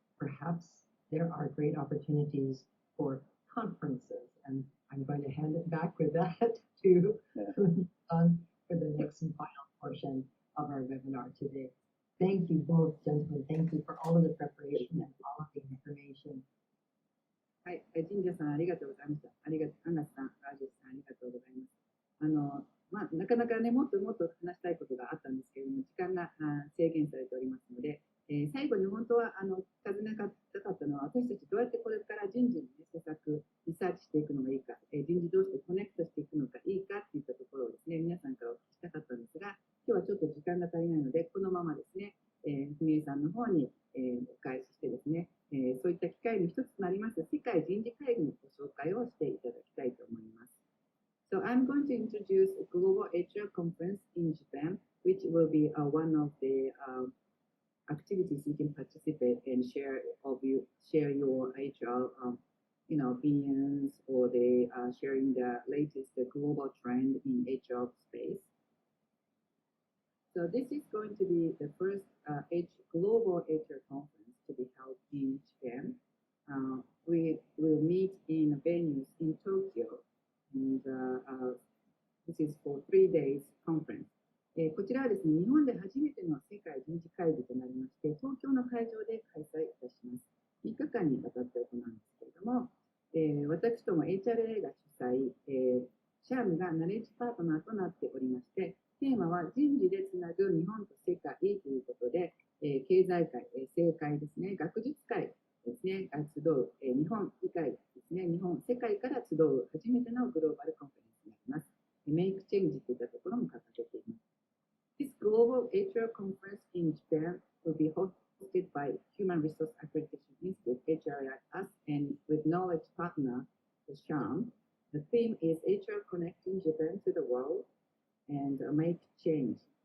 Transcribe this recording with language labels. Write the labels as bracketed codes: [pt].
[en] Perhaps there are great opportunities for conferences, and I'm going to hand it back with that to for the next and final portion of our webinar today. Thank you both, gentlemen. Thank you for all of the preparation and all of the information. [ja] はい、神社さんありがとうございました。アンガスさん、ラジェッシュさんありがとうございます。なかなかね、もっともっと話したいことがあったんですけれども、時間が制限されておりますので、最後に本当は尋ねたかったのは、私たちどうやってこれから人事の、ね、施策、リサーチしていくのがいいか、人事同士でコネクトしていくのがいいかといったところをですね、皆さんからお聞きしたかったんですが、今日はちょっと時間が足りないので、このままですね、文江さんの方に、お返ししてですね、そういった機会の一つとなります世界人事会議のご紹介をしていただきたいと思います。 [en] So I'm going to introduce a global HR conference in Japan, which will be one of the activities you can participate and share your HR opinions, or the sharing the latest global trend in HR space. So this is going to be the first global HR conference to be held in Japan. We will meet in venues in Tokyo, and this is for 3 days conference. [ja] こちらはですね、日本で初めての世界人事会議となりまして、東京の会場で開催いたします。 3日間にわたって行うんですけれども、私ども HRAI が主催、SHRM がナレッジパートナーとなっておりまして、テーマは人事でつなぐ日本と世界ということで、経済界、政界ですね、学術界ですね、が集う、日本以外ですね、日本、世界から集う初めてのグローバルコンフェレンスになります。メイクチェンジといったところも掲げています。 [en] This global HR conference in Japan will be hosted by Human Resource Accreditation Institute, HRAI, and with knowledge partner, the SHRM. The theme is HR Connecting Japan to the World and Make Change.